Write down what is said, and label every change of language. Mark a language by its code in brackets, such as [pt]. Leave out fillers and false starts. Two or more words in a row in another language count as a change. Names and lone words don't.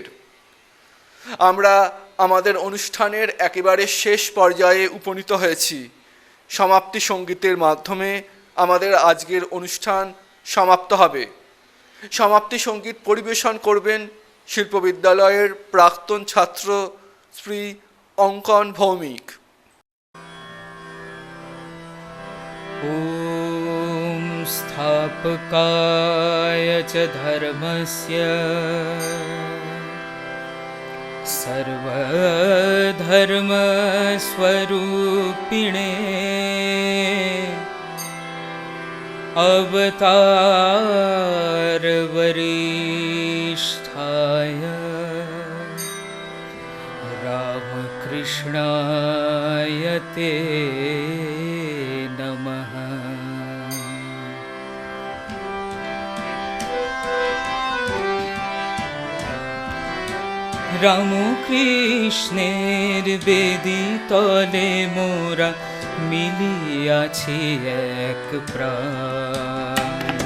[bn] আমরা আমাদের অনুষ্ঠানের একেবারে শেষ পর্যায়ে উপনীত হয়েছি। সমাপ্তি সঙ্গীতের মাধ্যমে আমাদের আজকের অনুষ্ঠান সমাপ্ত হবে। সমাপ্তি সঙ্গীত পরিবেশন করবেন শিল্পবিদ্যালয়ের প্রাক্তন ছাত্র শ্রী অঙ্কন ভৌমিক। [sa] ॐ स्थापकाय च धर्मस्य सर्वधर्मस्वरूपिणे अवतारवरिष्ठाय रामकृष्णाय ते नमः। [bn] রামকৃষ্ণের বেদিতলে মোরা মিলিয়াছি এক প্রাণ।